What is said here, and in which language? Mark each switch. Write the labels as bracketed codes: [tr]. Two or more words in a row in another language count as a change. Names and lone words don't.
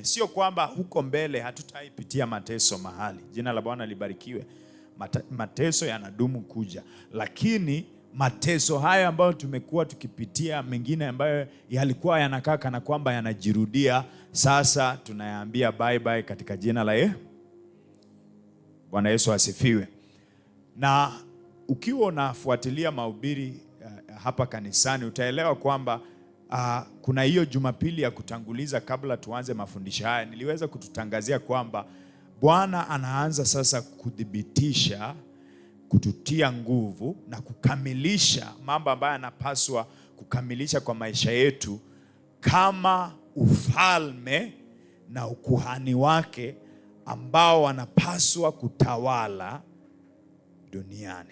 [sw] Sio kwamba huko mbele hatutaipitia mateso mahali, jina la Bwana libarikiwe. Mateso yanadumu kuja, lakini mateso haya ambayo tumekuwa tukipitia, mengine ambayo yalikuwa yanakaa kana kwamba yanajirudia, sasa tunayaambia [en] bye bye [sw] katika jina la Bwana Yesu asifiwe. Na ukiwa unafuatilia mahubiri hapa kanisani, utaelewa kwamba kuna hiyo Jumapili ya kutanguliza kabla tuanze mafundisho haya, niliweza kututangazia kwamba Bwana anaanza sasa kudhibitisha, kututia nguvu na kukamilisha mambo ambayo anapaswa kukamilisha kwa maisha yetu kama ufalme na ukuhani wake ambao wanapaswa kutawala duniani.